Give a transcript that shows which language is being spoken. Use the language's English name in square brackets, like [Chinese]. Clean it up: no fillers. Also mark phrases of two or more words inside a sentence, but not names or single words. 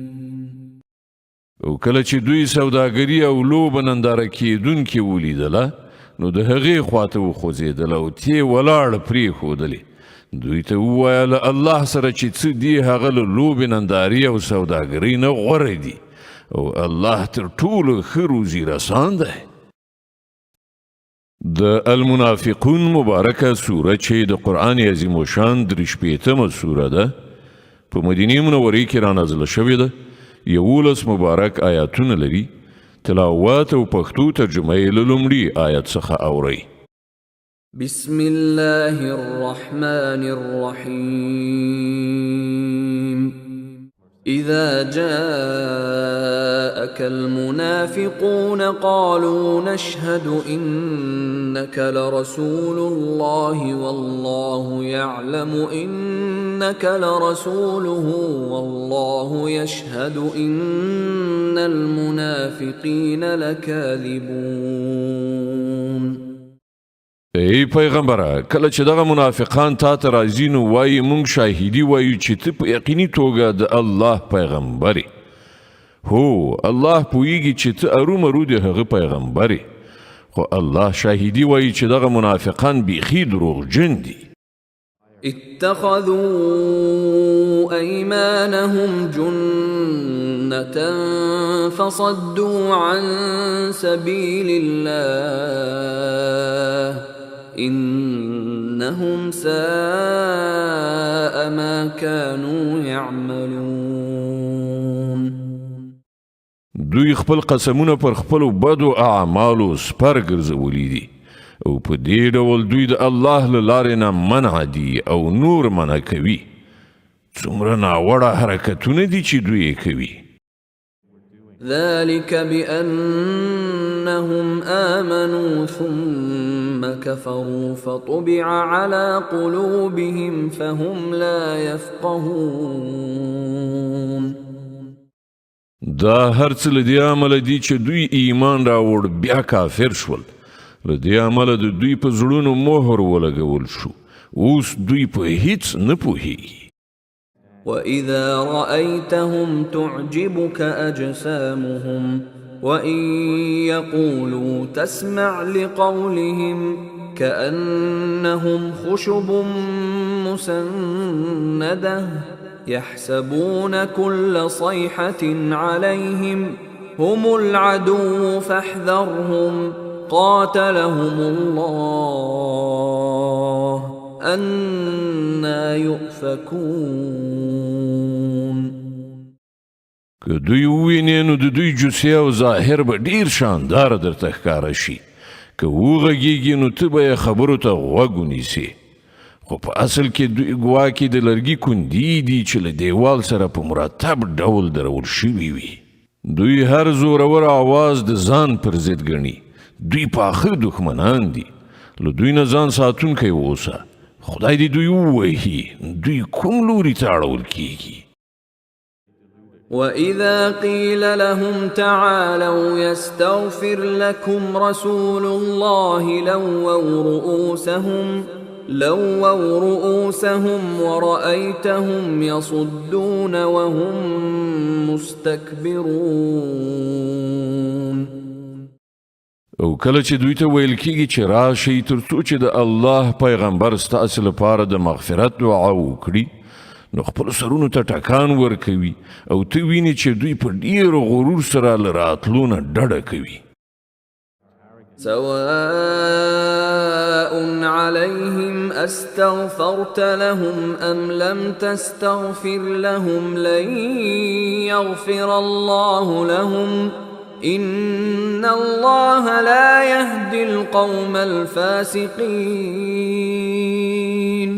[Pashto] او کله چې دوی سوداګري او لوبه ننداره کیدونکي ولیدله نو د هغې خواته وخوځېدله او تې ولاړ پرېښودلې دوی ته وویل الله سره چې څه دي هغه له لوبې نندارې او سوداګرۍ نه غوره دي او الله تر ټولو ښه روزي رسان دی. د المنافقون مبارکه سوره چې د قرآن عظیم الشان 43مه سوره ده په مدینې منورې کې رانازله شوې ده 11 مبارک آیاتونه لري. تلاوت او پښتو ترجمه یې له لومړي آیت څخه اورئ. [Arabic] بسم الله الرحمن الرحيم. إذا جاءك المنافقون قالوا نشهد إنك لرسول الله والله يعلم إنك لرسوله والله يشهد إن المنافقين لكاذبون. [Pashto] ای پیغمبره کله چې دغه منافقان تا ته راځي نو وایي مونږ شاهدي وایو چې ته په یقیني توګه د الله پیغمبرې. هو الله پوهیږي چې ته ارومرو د هغه پیغمبرې خو الله شاهدي وایي چې دغه منافقان بیخي دروغجن دي. [Arabic] اتخذوا أيمانهم جنة فصدوا عن سبيل الله إنهم ساء ما كانوا يعملون. [Pashto] دوی خپل قسمونه پر خپل بدو اعمالو سپر ګرځولي دي او په دې ډول دوی د الله له لارې نه منع دي او نور منع کوي. څومره ناوړه حرکتونه دي چې دوی کوي. [Arabic] ذلك بأنهم آمنوا ثم كفروا فطبع على قلوبهم فهم لا يفقهون. [Pashto] دا هر څه له دې عمله دي چې دوی ایمان راوړ بیا کافر شول. له دې عمله د دوی په زړونو مهر ولګول شو اوس دوی په هیڅ نه پوهیږي. [Arabic] وإذا رأيتهم تعجبك أجسامهم وإن يقولوا تسمع لقولهم كأنهم خشب مسندة يحسبون كل صيحة عليهم هم العدو فاحذرهم قاتلهم الله أنا يؤفكون. [Pashto] که دوی ووینې نو د دوی جوسې او ظاهر به ډیر شانداره درته ښکاره شي. که وغږیږي نو ته به یې خبرو ته غوږ ونیسې. خو په اصل کې دوی ګواکې د لرګي کندي دي چې له دیوال سره په مرتب ډول درول شوي وي. دوی هر زورور آواز د ځان پر ضد ګڼي. دوی پاخه دښمنان دي. له دوی نه ځان ساتونکی اوسه. خدای دې دوی ووهي. دوی کوم لوري ته اړول کیږي؟ [Arabic] وإذا قيل لهم تعالوا يستغفر لكم رسول الله لووا رؤوسهم ورأيتهم يصدون وهم مستكبرون. [Pashto] او کله چې دوی ته ویل کیږي چې راشئ تر څو چې د الله پیغمبر ستاسو لپاره د مغفرت دعا وکړي، نو خپل سرونو ته ټکان ورکوي او ته ویني چې دوی په ډیر غرور سره له راتلو نه ډډه کوي. [Arabic] سواء عليهم استغفرت لهم ام لم تستغفر لهم لن يغفر الله لهم ان الله لا يهدي القوم الفاسقين.